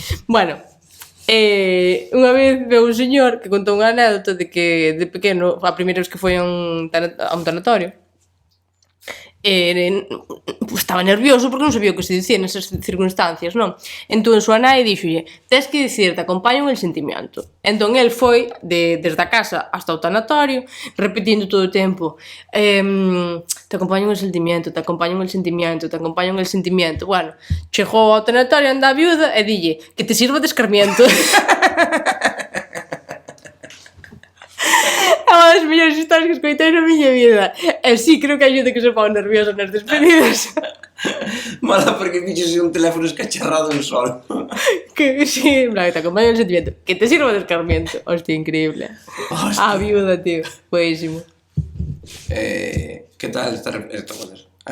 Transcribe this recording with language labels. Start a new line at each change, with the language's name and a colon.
Galician: Bueno, unha vez veu un señor que contou unha anécdota de que de pequeno, a primeira vez que foi a un tanatorio, estaba nervioso porque non sabía o que se dicía nesas circunstancias, non? Entón, súa nai dixolle, tes que dicir,
Spanish: te acompaño en el sentimiento.
Galician: Entón, el foi desde a casa hasta o tanatorio, repetindo todo o tempo,
Spanish: te acompaño en el sentimiento, te acompaño en el sentimiento, te acompaño en el sentimiento.
Galician: Bueno, chegou ao tanatorio, anda a viuda e dille,
Spanish: que te sirva de escarmiento.
Galician: É unha das mellores historias que escoitei na miña vida. E sí, creo que hai xente que se pon nerviosa nas despedidas. Mala porque fiches un teléfono escacharrado en sol.
Spanish: Que sí, en plan, te acompaño en el sentimiento. Que te sirva de escarmiento.
Galician: Hostia, increíble. Hostia.
Spanish: Ah, viuda, tío. Buenísimo. Que tal esta joder?